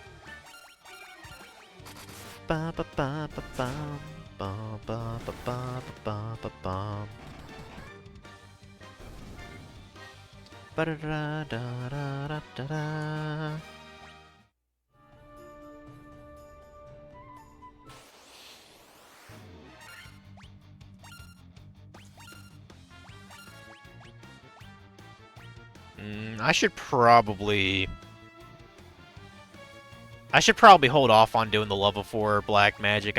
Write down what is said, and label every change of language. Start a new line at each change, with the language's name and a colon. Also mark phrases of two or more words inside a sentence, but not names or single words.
English: Ba ba ba ba bum. Ba ba ba ba ba ba bum. Ba da da da da da da. I should probably hold off on doing the level 4 black magic.